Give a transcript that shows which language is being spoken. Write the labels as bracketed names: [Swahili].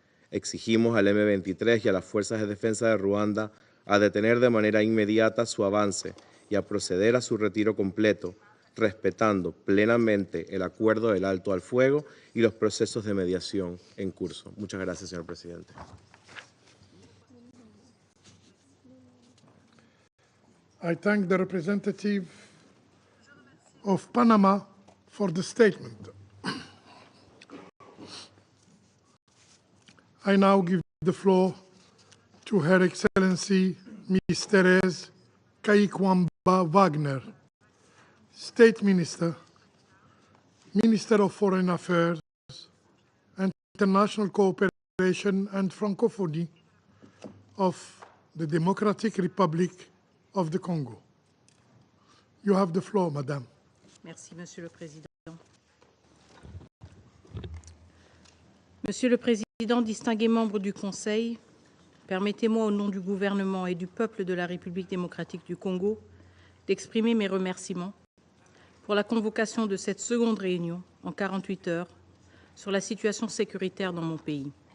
[Spanish] Exigimos al M23 y a las Fuerzas de Defensa de Rwanda a detener de manera inmediata su avance y a proceder a su retiro completo, respetando plenamente el acuerdo del alto al fuego y los procesos de mediación en curso. Muchas gracias, señor presidente. [English] I thank the representative of Panama for the statement. I now give the floor to Her Excellency Ms. Therese Kaikwamba Wagner, State Minister, Minister of Foreign Affairs and International Cooperation and Francophonie of the Democratic Republic of the Congo. You have the floor, Madame. [French] Merci, Monsieur le Président. Monsieur le Président, distingués membres du Conseil, permettez-moi au nom du gouvernement et du peuple de la République démocratique du Congo d'exprimer mes remerciements pour la convocation de cette seconde réunion en 48 heures sur la situation sécuritaire dans mon pays.